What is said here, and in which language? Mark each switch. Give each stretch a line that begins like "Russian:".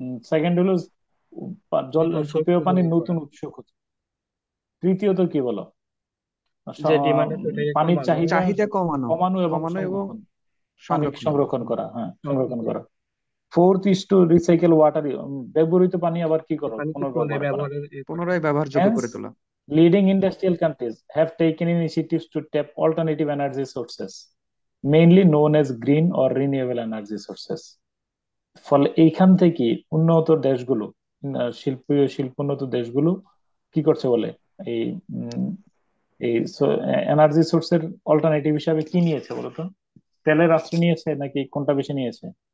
Bangla: Second হলো জল, সুপেয় পানির নতুন উৎস খোঁজা। তৃতীয়ত কি বলো? যে ডিমান্ড আছে ওটাকে পানির কমানো। চাহিদা চাহিদা কমানো কমানো এবং কমানো এবং পানি সংরক্ষণ করা। সংরক্ষণ করা, হ্যাঁ, সংরক্ষণ করা।
English: fourth is to recycle water,
Bangla: ব্যবহৃত পানি আবার কি করো, পানিকে পুনর্ব্যবহার করা। পুনরায় ব্যবহারযোগ্য
English: Hence,
Bangla: করে তোলা।
English: leading industrial countries have taken initiatives to tap alternative energy sources, mainly known as green or renewable energy sources।
Bangla: ফলে এইখান থেকে উন্নত দেশগুলো, শিল্পোন্নত দেশগুলো কি করছে বলে, এই উম, এই এনার্জি সোর্সের অল্টারনেটিভ হিসাবে কি নিয়েছে বলতো? তেলের আশ্রয় নিয়েছে নাকি কোনটা বেশি নিয়েছে?